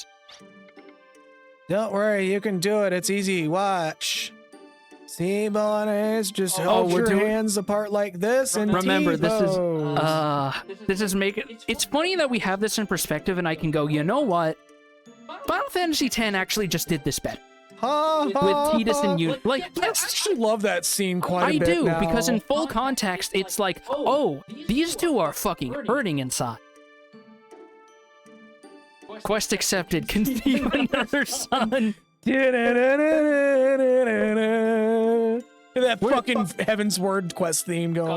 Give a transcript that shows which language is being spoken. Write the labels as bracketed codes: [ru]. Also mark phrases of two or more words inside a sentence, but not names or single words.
[en] Don't worry, you can do it. It's easy. Watch. See, Bolognese, just hold we're your doing- hands apart like this and Remember, T-pose. this is it's funny that we have this in perspective and I can go, you know what? Final Fantasy X actually just did this better. Ha, With ha, Tidus ha. and you. Like, I actually love that scene quite a I bit do, now. because in full context, it's like, oh, these two are fucking hurting inside. Quest accepted. Conceive another son. That fucking Heaven's Word quest theme going.